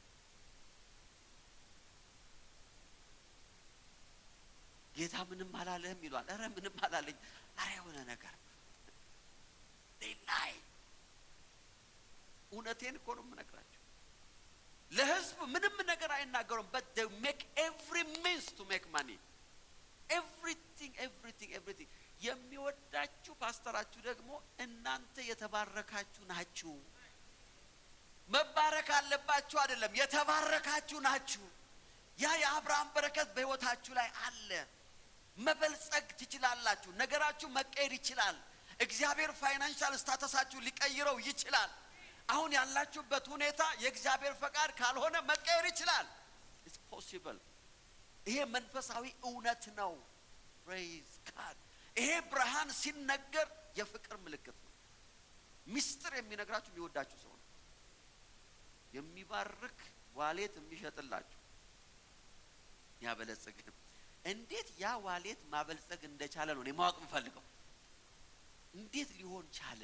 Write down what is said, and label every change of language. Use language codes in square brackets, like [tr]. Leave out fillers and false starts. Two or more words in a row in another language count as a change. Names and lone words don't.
[am] ጌታ ምንም አላለህም ይሏል። ኧረ ምንም አላለኝ። ኧረ የሆነ ነገር ላይ እውነቴን እኮ ነው የምነግራቸው። ለህዝብ ምንም ነገር አይናገሩም። [en] but they make every means to make money. [am] everything የሚወዳችሁ ፓስተራችሁ ደግሞ እናንተ የተባረካችሁ ናችሁ። መባረክ አለባችሁ አይደለም፣ የተባረካችሁ ናችሁ። ያ የአብርሃም በረከት በህይወታችሁ ላይ አለ። መበልጸግ ትችላላችሁ። ነገራችሁ መቀየር ይችላል። እግዚአብሔር ፋይናንሻል ስታተሳችሁ ሊቀይረው ይችላል። አሁን ያላችሁበት ሁኔታ የእግዚአብሔር ፈቃድ ካልሆነ መቀየር ይችላል። [en] it's possible። [am] ይሄ መንፈሳዊ እውነት ነው። [en] praise God። [am] ይሄ ብርሃን ሲነገር የፍቅር ምልክት ነው። ሚስጥር የሚነግራችሁ የሚወዳችሁ ሰው ነው። የሚባርክ ዋሌት የሚሸጥላችሁ ያበለጸግ። እንዴት ያ ዋሌት ማበልጸግ እንደቻለ ነው እኔ ማወቅ የምፈልገው። እንዴት ሊሆን ቻለ?